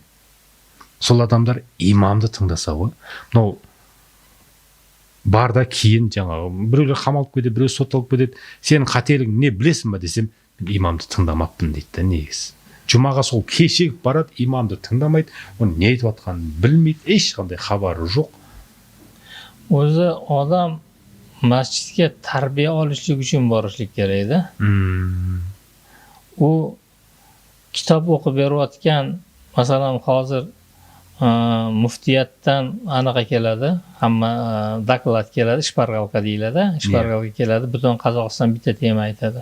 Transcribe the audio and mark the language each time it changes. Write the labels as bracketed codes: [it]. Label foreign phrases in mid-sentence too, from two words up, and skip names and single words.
[kk] Сол адамдар имамды тыңдаса ғой. Мынау барда кейін жаңағы біреулер қамалып кетеді, біреу сотталып кетеді. Сенің қателігің не білесің ба десем, имамды тыңдамаппын дейді да, негізі. Жұмаға сол кешігіп барады, имамды тыңдамайды, оны не айтып жатқанын білмейді, ешқандай хабары жоқ. [uz] O'zi odam masjidga tarbiya olishlik uchun borishlik kerak edi. U kitob o'qib berayotgan, masalan, hozir muftiyatdan anaqa keladi, hamma doklad keladi, shpargalka deyiladi, shpargalka keladi, butun Qozog'iston bitta tema aytadi.